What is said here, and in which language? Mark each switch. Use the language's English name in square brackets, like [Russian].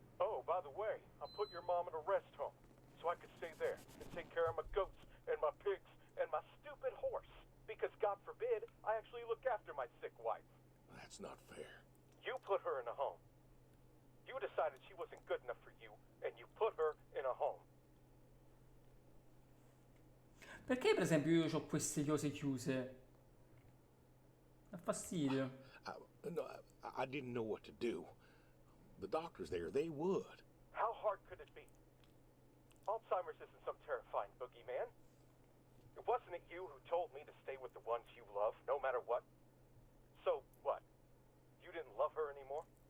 [English] Oh, by the way, I put your mom in a rest home so I could stay there and take care of my goats and my pigs and my stupid horse. Because God forbid, I actually look after my sick wife. That's not fair. You put her in a home. You decided she wasn't good enough for you, and you put her in a home. [Italian] Perché per esempio io ho queste cose chiuse? Dà fastidio. [English] No, I didn't know what to do. The doctors there, they would. How hard could it be? Alzheimer's isn't some terrifying boogeyman. It wasn't it you who told me to stay with the ones you love, no matter what? So what? You didn't love her anymore?